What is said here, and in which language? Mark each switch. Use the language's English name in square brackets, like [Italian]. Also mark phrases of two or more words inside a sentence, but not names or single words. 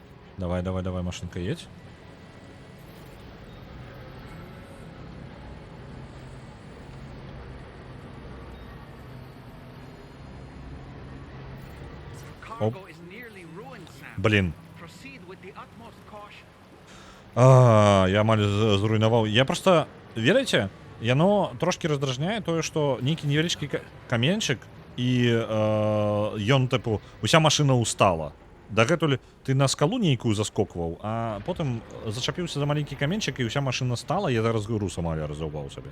[Russian] Давай, давай, давай, машинка, едь. Оп. [English] Cargo is nearly ruined, Sam. [Belarusian] Блін. [English] Proceed with the utmost caution. [Belarusian] Я амаль зруйнаваў. Я просто, верыце, яно трошки раздражняе тое, што нейкі невялічкі каменьчык і ён, тыпу, уся машына устала. Дагэтуль ты на скалу нейкую заскокваў, а потым зачапіўся за маленькі каменьчык і ўся машына стала, я зараз груз амаль разрубаў сабе.